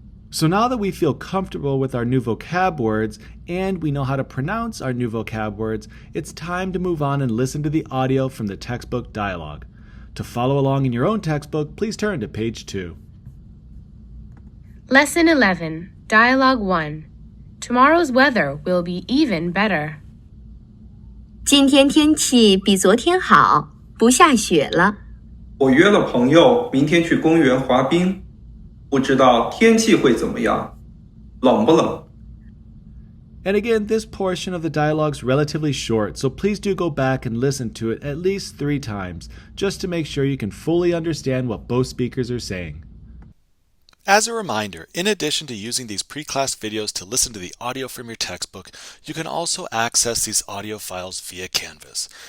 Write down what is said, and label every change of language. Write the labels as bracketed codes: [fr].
[en] So now that we feel comfortable with our new vocab words and we know how to pronounce our new vocab words, it's time to move on and listen to the audio from the textbook dialogue. To follow along in your own textbook, please turn to page 2. Lesson 11, Dialogue 1. Tomorrow's weather will be even better. [zh] 今天天气比昨天好，不下雪了。我约了朋友明天去公园滑冰，不知道天气会怎么样，冷不冷？ [en] And again, this portion of the dialogue is relatively short, so please do go back and listen to it at least 3 times, just to make sure you can fully understand what both speakers are saying. As a reminder, in addition to using these pre-class videos to listen to the audio from your textbook, you can also access these audio files via Canvas.